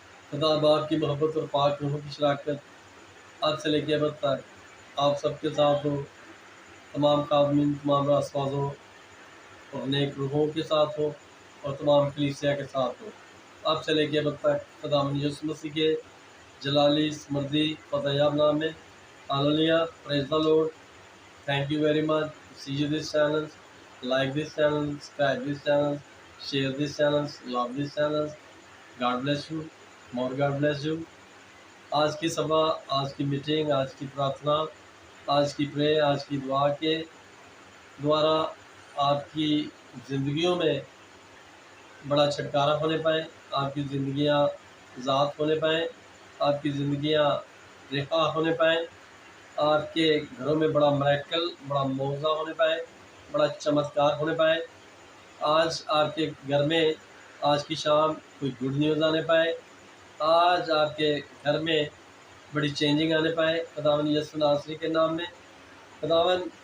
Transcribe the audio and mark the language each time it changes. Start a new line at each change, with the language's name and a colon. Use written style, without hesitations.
Urdu: خدا باپ کی محبت اور پاک روحوں کی شراکت اب سے لے کے اب تک آپ سب کے ساتھ ہو، تمام خادمین، تمام راست بازوں اور نیک روحوں کے ساتھ ہو اور تمام کلیسیا کے ساتھ ہو، اب سے لے کے اب تک خداوند یسوع مسیح کے جلالی مردی فتح یاب نام میں۔ ہاللیلویا،
English: Praise the Lord. Thank you very much. See you this channel, like this channel, subscribe this channel, share this channel, love this channel. God bless you. More God bless you.
Urdu: آج کی سبھا، آج کی میٹنگ، آج کی پرارتھنا، آج کی پرے، آج کی دعا کے دوارا آپ کی زندگیوں میں بڑا چھٹکارا ہونے پائیں، آپ کی زندگیاں ذات ہونے پائیں، آپ کی زندگیاں رہا ہونے پائیں، آپ کے گھروں میں بڑا میریکل، بڑا معجزہ ہونے پائے، بڑا چمتکار ہونے پائے۔ آج آپ کے گھر میں آج کی شام کوئی گڈ نیوز آنے پائے، آج آپ کے گھر میں بڑی چینجنگ آنے پائے خداوند یسوع ناصری کے نام میں۔ خداوند